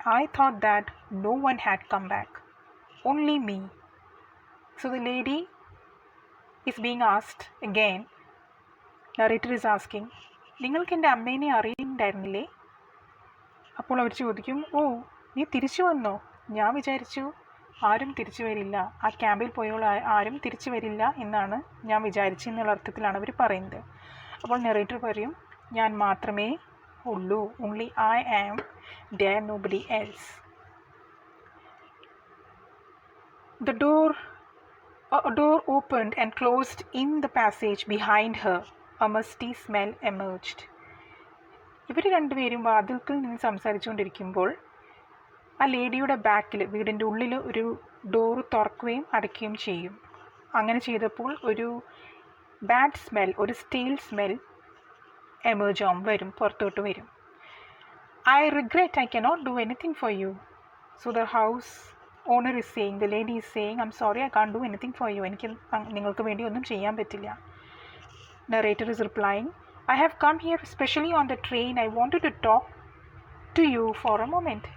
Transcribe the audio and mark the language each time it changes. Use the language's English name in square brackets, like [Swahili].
[English] I thought that no one had come back. Only me. So the lady is being asked again. Narrator is asking, [Malayalam] നിങ്ങൾക്ക് എൻ്റെ അമ്മേനെ അറിയുന്നുണ്ടായിരുന്നില്ലേ? അപ്പോൾ അവർ ചോദിക്കും, ഓ നീ തിരിച്ചു വന്നോ? ഞാൻ വിചാരിച്ചു ആരും തിരിച്ചു വരില്ല, ആ ക്യാമ്പിൽ പോയുള്ള ആരും തിരിച്ചു വരില്ല എന്നാണ് ഞാൻ വിചാരിച്ചെന്നുള്ള അർത്ഥത്തിലാണ് അവർ പറയുന്നത്. അപ്പോൾ നെറേറ്റർ പറയും, ഞാൻ മാത്രമേ ഉള്ളൂ. [English] Only I am there, nobody else. The door opened and closed in the passage behind her. A musty smell emerged. [Malayalam] ഇവർ രണ്ടുപേരും വാതിൽക്കൽ നിന്ന് സംസാരിച്ചുകൊണ്ടിരിക്കുമ്പോൾ ആ ലേഡിയുടെ ബാക്കിൽ, വീടിൻ്റെ ഉള്ളിൽ ഒരു ഡോറ് തുറക്കുകയും അടയ്ക്കുകയും ചെയ്യും. അങ്ങനെ ചെയ്തപ്പോൾ ഒരു ബാഡ് സ്മെൽ, ഒരു സ്റ്റീൽ സ്മെൽ വരും, പുറത്തോട്ട് വരും. [English] I regret I cannot do anything for you. So the house owner is saying, the lady is saying, I'm sorry, I can't do anything for you. [Malayalam] എനിക്ക് നിങ്ങൾക്ക് വേണ്ടി ഒന്നും ചെയ്യാൻ പറ്റില്ല. [English] Narrator is replying, I have come here especially on the train. I wanted to talk to you for a moment.